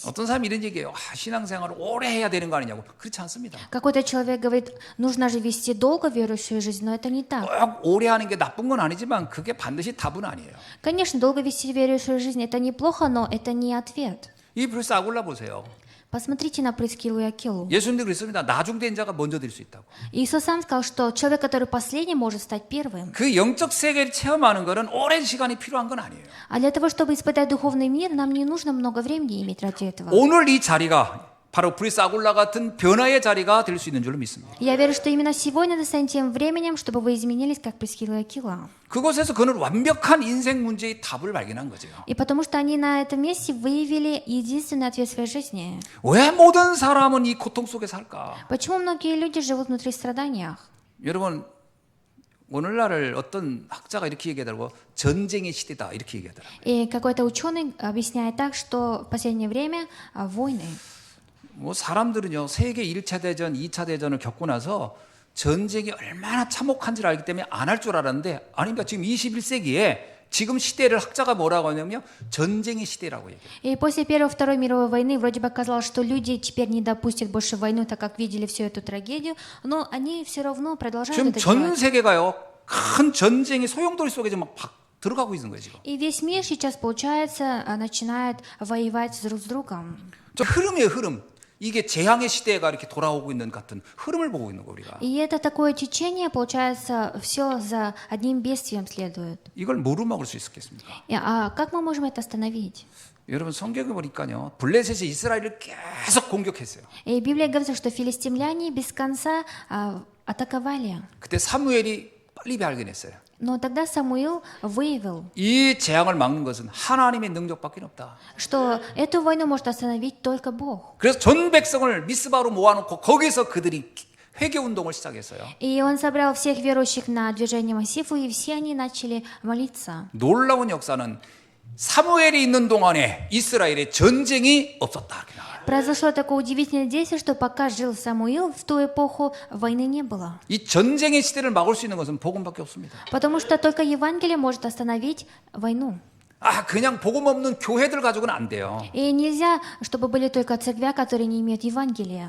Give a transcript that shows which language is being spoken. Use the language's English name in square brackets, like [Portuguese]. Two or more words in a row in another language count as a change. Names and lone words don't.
[Korean] 어떤 사람이 이런 얘기해요. 신앙생활을 오래 해야 되는 거 아니냐고. 그렇지 않습니다. [Russian] Какой-то человек говорит, нужно же вести долго верующую жизнь, но это не так. [Korean] 꼭 오래 하는 게 나쁜 건 아니지만 그게 반드시 답은 아니에요. [Russian] Конечно, долго вести верующую жизнь это неплохо, но это не ответ. [Korean] 이 브리스 아굴라 보세요. [Russian] Посмотрите на Прискилу и Акилу. [Korean] 예수님도 그랬습니다. 나중된 자가 먼저 될 수 있다고. [Russian] Иисус сам сказал, что человек, который последний, может стать первым. [Korean] 그 영적 세계를 체험하는 것은 오랜 시간이 필요한 건 아니에요. [Russian] А для того, чтобы испытать духовный мир, нам не нужно много времени иметь ради этого. [Korean] 오늘 이 자리가 바로 브리스 아굴라 같은 변화의 자리가 될 수 있는 줄로 믿습니다. [Russian] Я верю, что именно сегодня это станет тем временем, чтобы вы изменились, как Прискила и Акила. [Korean] 그곳에서 그는 완벽한 인생 문제의 답을 발견한 거죠. [Russian] И потому что они на этом месте выявили единственный ответ своей жизни. [Korean] 왜 모든 사람은 이 고통 속에 살까? [Russian] Почему многие люди живут внутри страданий? [Korean] 여러분 오늘날을 어떤 학자가 이렇게 얘기하더라고. 전쟁의 시대다 이렇게 얘기하더라고요. [Russian] И какой-то ученый объясняет так, что в последнее время войны. [Korean] 뭐 사람들은요 세계 1차 대전, 2차 대전을 겪고 나서 전쟁이 얼마나 참혹한지를 알기 때문에 안 할 줄 알았는데 아닙니다. 지금 21세기에 지금 시대를 학자가 뭐라고 하냐면요 전쟁의 시대라고 얘기해요. [Russian] И после Первой и Второй мировой войны вроде бы казалось, что люди теперь не допустят больше войну, так как видели всю эту трагедию, но они все равно продолжают [Korean] 지금 [Russian] это [Korean] 전 [Russian] делать. [Korean] 세계가요 큰 전쟁의 소용돌이 속에 지금 막 들어가고 있는 거예요, 지금. [Russian] И весь мир сейчас, получается, начинает воевать друг с другом. [Korean] 저 흐름이에요, 흐름. 이게 재앙의 시대가 이렇게 돌아오고 있는 같은 흐름을 보고 있는 거 우리가. [Russian] И это такое течение, получается, все за одним бедствием следует. [Korean] 이걸 뭐로 막을 수 있겠습니까? [Russian] А как мы можем это остановить? [Korean] 여러분 성경에 보니까요, 블레셋이 이스라엘을 계속 공격했어요. [Russian] И Библия говорит, что филистимляне без конца атаковали. [Korean] 그때 사무엘이 빨리 발견했어요. [Russian] Но тогда Самуил выявил, [Korean] 이 재앙을 막는 것은 하나님의 능력밖에 없다. [Russian] что эту войну может остановить только Бог. [Korean] 그래서 전 백성을 미스바로 모아놓고 거기서 그들이 회개 운동을 시작했어요. [Russian] И он собрал всех верующих на движение Массифу, и все они начали молиться. [Korean] 놀라운 역사는 사무엘이 있는 동안에 이스라엘에 전쟁이 없었다. 이렇게 나와요. [Russian] Произошло такое удивительное действие, что пока жил Самуил, в ту эпоху войны не было. [Korean] 이 전쟁의 시대를 막을 수 있는 것은 복음밖에 없습니다. [Russian] Потому что только Евангелие может остановить войну. [Korean] 그냥 복음 없는 교회들 가지고는 안 돼요. [Russian] И нельзя, чтобы были только церкви, которые не имеют Евангелия.